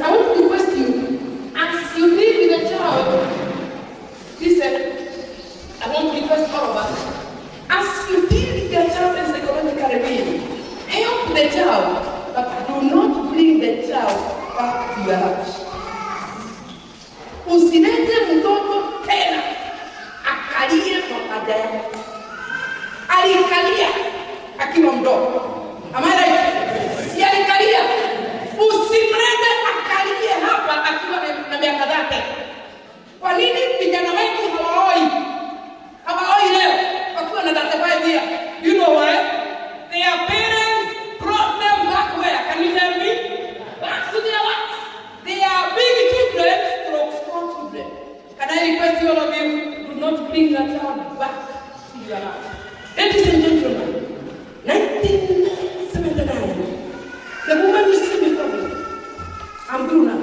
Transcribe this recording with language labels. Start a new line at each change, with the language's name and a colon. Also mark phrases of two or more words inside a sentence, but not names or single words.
English: I want to request you as you live with the child. Listen, I want to request all of us. As you deal with your child in psychological being, help the child, but do not bring the child back to your house.
Swahili: Usilete mtoto tena akalie kwa dada yake. Alikalia akiwa mdogo.
English: Am I right?
Swahili: Si alikalia. Usimlete akalie hapa akiwa na miaka yake. Kwa nini vijana wengi hawaoi leo wakiwa na 35 years?
English: You know why? Their parents brought them back where? Can you tell me? Back to their what? They are big children from small children. Can I request you all of you, do not bring that child back to your house. Ladies and gentlemen, 1979, the woman you see before me, I'm through now.